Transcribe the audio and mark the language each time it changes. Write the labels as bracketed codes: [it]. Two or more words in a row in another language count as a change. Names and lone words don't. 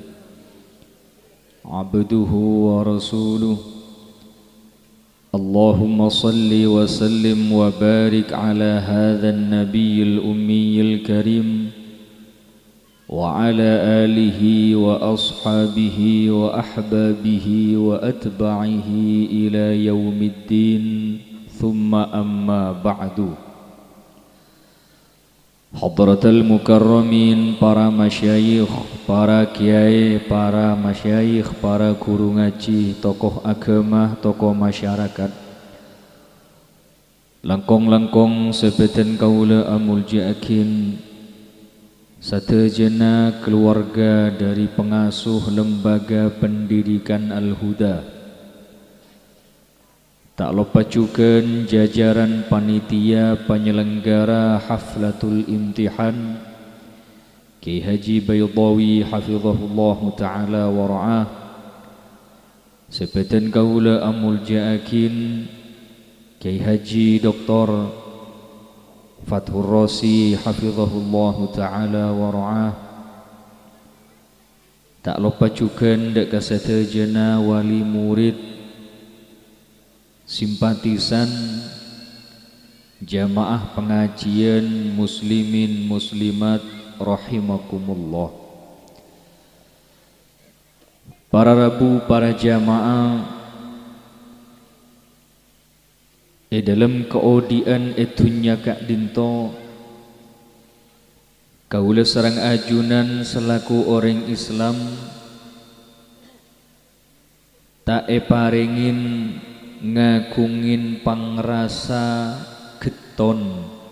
[ar] عبده ورسوله اللهم صل وسلم وبارك على هذا النبي الأمي الكريم وعلى آله وأصحابه وأحبابه وأتباعه إلى يوم الدين ثم أما بعد. Hadratal mukarramin, [id] para masyayikh, para kiai, para masyayikh, para guru ngaji, tokoh agama, tokoh masyarakat, [mad] langkong-langkong sebeten kaula amuljiakin, [id] sadayana keluarga dari pengasuh Lembaga Pendidikan Al-Huda, tak lupa juga jajaran panitia penyelenggara Haflatul Imtihan Kiai Haji Baydawi [ar] hafizahullah ta'ala wa ra'ah, [mad] sebeten kaula amul ja'akin [id] Kiai Haji Dr. Fathur Rasi [ar] hafizahullah ta'ala wa ra'ah, [id] tak lupa juga ndak kasadayana wali murid, simpatisan jamaah pengajian [ar] muslimin muslimat rahimakumullah. [mad] Para rabu, para jamaah dalam keodian etunya kak dinto, kaula sareng ajunan [id] selaku orang Islam [mad] tak paringin ngagungin pangrasa geton.